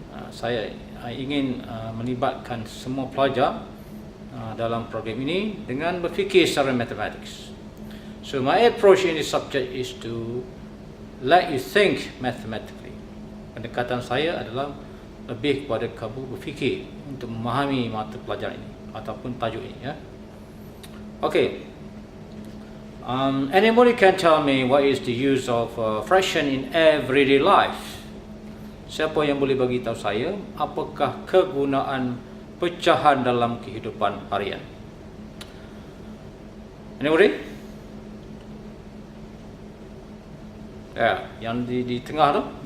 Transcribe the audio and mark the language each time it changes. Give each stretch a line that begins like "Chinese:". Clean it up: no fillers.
Malay: Saya ingin melibatkan semua pelajar dalam program ini dengan berfikir secara matematik.
English: So my approach in this subject is to let you think mathematically.
Malay: Pendekatan saya adalah lebih kepada kamu berfikir untuk memahami mata pelajaran ini ataupun tajuk ini. Okay.
English: Anybody can tell me what is the use of fraction in everyday life?
Malay: Siapa yang boleh bagi tahu saya apakah kegunaan pecahan dalam kehidupan harian?
English: Anybody?
Malay: Ya, yang di tengah tu.